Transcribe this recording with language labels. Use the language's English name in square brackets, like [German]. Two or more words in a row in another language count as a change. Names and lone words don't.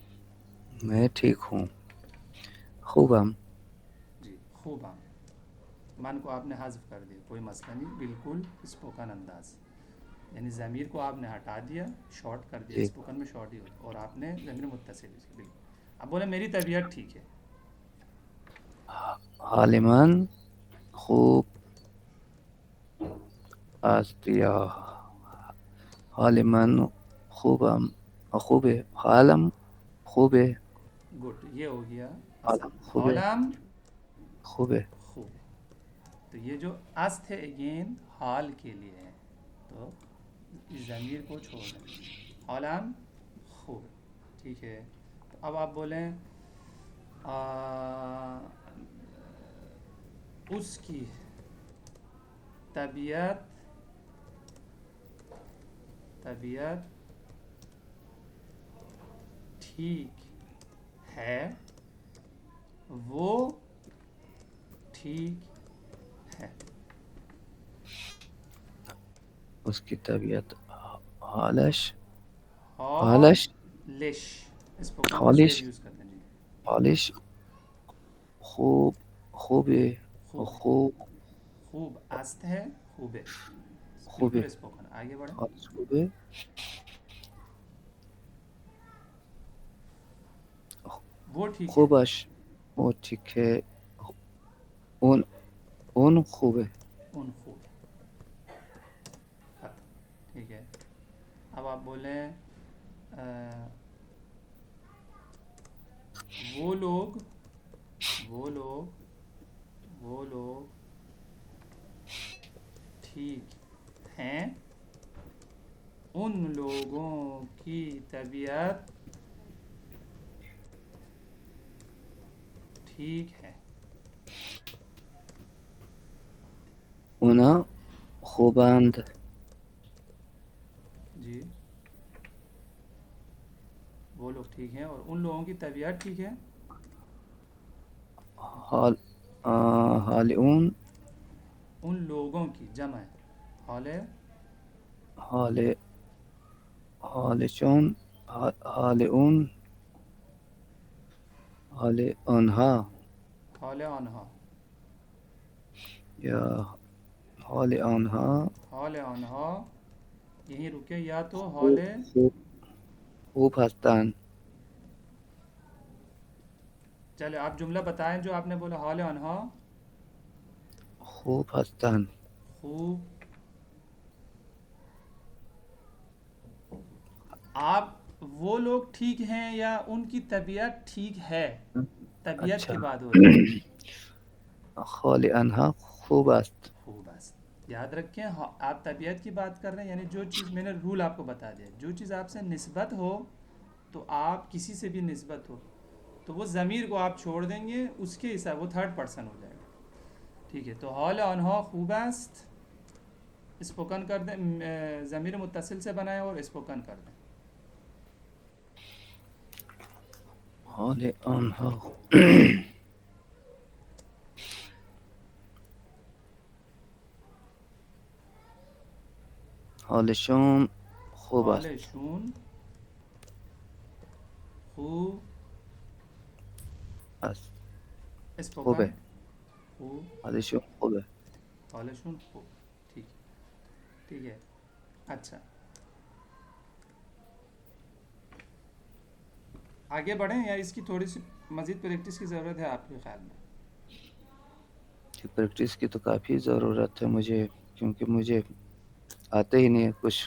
[Urdu] میں ٹھیک ہوں خوبم جی خوب ہم من کو آپ نے حذف کر دیا، کوئی مسئلہ نہیں، بالکل اسپوکن انداز، یعنی ضمیر کو آپ نے ہٹا دیا، شارٹ کر دیا، جی اسپوکن میں شارٹ ہی ہوتا، اور آپ نے ضمیر متصل یوز کی، بالکل۔ اب بولے میری طبیعت ٹھیک ہے، [Persian] حالماً خوب است یا حالماً خوبم خوب حالم خوب [Urdu] گڈ، یہ ہو گیا اصل، [Persian] حالم خوب حالم خوب [Urdu] خوب، تو یہ جو است ہے اگین حال کے لیے ہے، تو اس ضمیر کو چھوڑ دیں، [Persian] حالم خوب، [Urdu] ٹھیک ہے۔ تو اب آپ بولیں اس کی طبیعت ٹھیک ہے، وہ ٹھیک ہے، اس کی طبیعت [Persian] حالش حالش [Urdu] حالش، اسپوکن میں [Persian] حالش [Urdu] زیر یوز کرتے ہیں جی، [Persian] حالش خوب خوب [Urdu] خوب، خوب [Persian] خوب است [Urdu] ہے، خوب ہے، خوب بالکل اسپوکن، آگے بڑھیں، [Persian] حالش خوب [Urdu] وہ ٹھیک ہے، [Persian] خوبش [Urdu] وہ ٹھیک ہے [Persian] اون اون خوب ان خوب، [Urdu] ختم، ٹھیک ہے۔ اب آپ بولیں وہ لوگ وہ لوگ وہ لوگ ٹھیک ہیں، ان لوگوں کی طبیعت ٹھیک ہے، [Persian] اونا خوبند [Urdu] جی، وہ لوگ ٹھیک ہیں اور ان لوگوں کی طبیعت ٹھیک ہے، [Persian] حال حال اون [Urdu] ان لوگوں کی جمع ہے، حال ہے، [Persian] حال حال چون حال اون حال آنها حال آنہا، یا حال آنها حال آنہا، [Urdu] یہیں رکے، یا تو حال [Persian] خوب خوب هستند [Urdu] چلے آپ جملہ بتائیں جو آپ نے بولا، [Persian] حال آنہا خوب هستند [Urdu] خوب، آپ وہ لوگ ٹھیک ہیں یا ان کی طبیعت ٹھیک ہے، طبیعت اچھا کی بات ہو رہی ہے، [Persian] حال آنها خوب است [Urdu] خوب بس یاد رکھیں، آپ طبیعت کی بات کر رہے ہیں، یعنی جو چیز میں نے رول آپ کو بتا دیا، جو چیز آپ سے نسبت ہو، تو آپ کسی سے بھی نسبت ہو تو وہ ضمیر کو آپ چھوڑ دیں گے، اس کے حساب وہ تھرڈ پرسن ہو جائے گا، ٹھیک ہے۔ تو [Persian] حال آنها خوب است، [Urdu] اسپوکن کر دیں، ضمیر متصل سے بنائیں اور اسپوکن کر دیں، [Persian] حال آنها حالشون خوب است حالشون خوب، است خوبه [Urdu] اسپوکن خوب، [Persian] حالشون خوبه حالشون خوب، [Urdu] ٹھیک ہے، ٹھیک ہے، اچھا آگے بڑھیں یا اس کی تھوڑی سی مزید پریکٹس کی ضرورت ہے آپ کے خیال میں؟ پریکٹس کی تو کافی ضرورت ہے مجھے، کیونکہ مجھے آتے ہی نہیں ہے کچھ۔